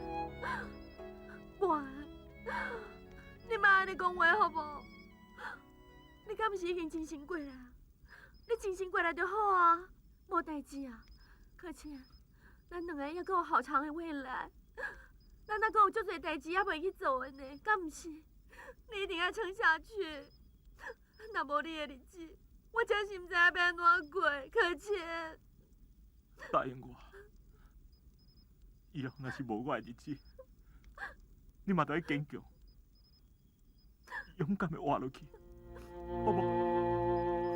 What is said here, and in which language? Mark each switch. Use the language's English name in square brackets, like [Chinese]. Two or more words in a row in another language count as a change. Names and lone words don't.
[Min Nan Chinese] 我，你莫安尼讲话好无？你敢不是已经真心过来？你清醒过来就好啊，无代志啊。可倩，咱两个还阁有好长的未来，咱还阁有足侪代志还未去做的呢，敢毋是？你一定要撑下去。若无你的日子，我真是毋知影要安怎过。可倩，答应我，以后若是无我的日子，你嘛得坚强，勇敢的活落去，好无？